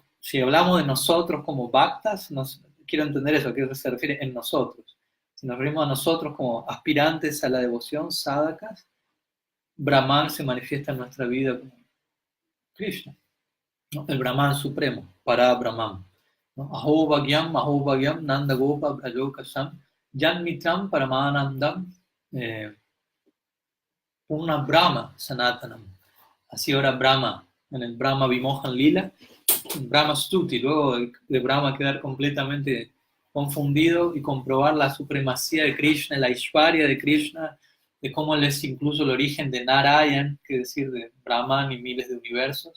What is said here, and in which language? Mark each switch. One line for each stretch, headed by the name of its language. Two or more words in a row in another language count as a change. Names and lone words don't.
Spanish: Si hablamos de nosotros como bhaktas, quiero entender eso, ¿a qué se refiere en nosotros? Si nos referimos a nosotros como aspirantes a la devoción, sadhakas, Brahman se manifiesta en nuestra vida como Krishna, ¿no? El Brahman supremo, para Brahman. ¿No?
Sanskrit: अहो भाग्यम्, नन्द गोप, ब्रजौकसाम्, जन् मित्रम्, परमानन्दम्, पूर्ण ब्रह्म, सनातनम्.
Spanish: Así ahora Brahma, en el Brahma Vimohan Lila, Brahma Stuti, luego de Brahma quedar completamente confundido y comprobar la supremacía de Krishna, la Ishvarya de Krishna, de cómo él es incluso el origen de Narayan, que es decir, de Brahman y miles de universos.